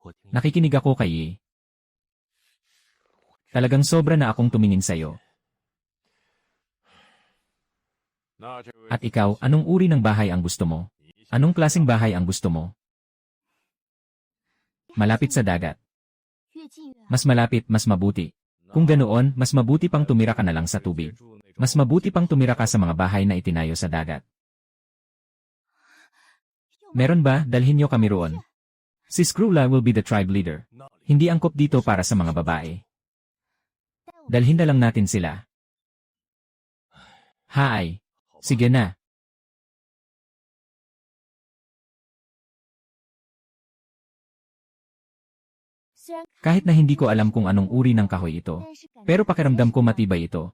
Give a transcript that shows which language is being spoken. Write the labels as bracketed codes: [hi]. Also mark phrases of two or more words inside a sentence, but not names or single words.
[tl] Nakikinig ako kay Yi. Talagang sobra na akong tumingin sa'yo. At ikaw, anong uri ng bahay ang gusto mo? Anong klaseng bahay ang gusto mo? Malapit sa dagat. [zh] 越近越好。 [tl] Mas malapit, mas mabuti. Kung ganoon, mas mabuti pang tumira ka na lang sa tubig. Mas mabuti pang tumira ka sa mga bahay na itinayo sa dagat. Meron ba? Dalhin niyo kami roon. [en] Si Screwla will be the tribe leader. [tl] Hindi angkop dito para sa mga babae. Dalhin na lang natin sila. Haay. Sige na. Kahit na hindi ko alam kung anong uri ng kahoy ito, pero pakiramdam ko matibay ito.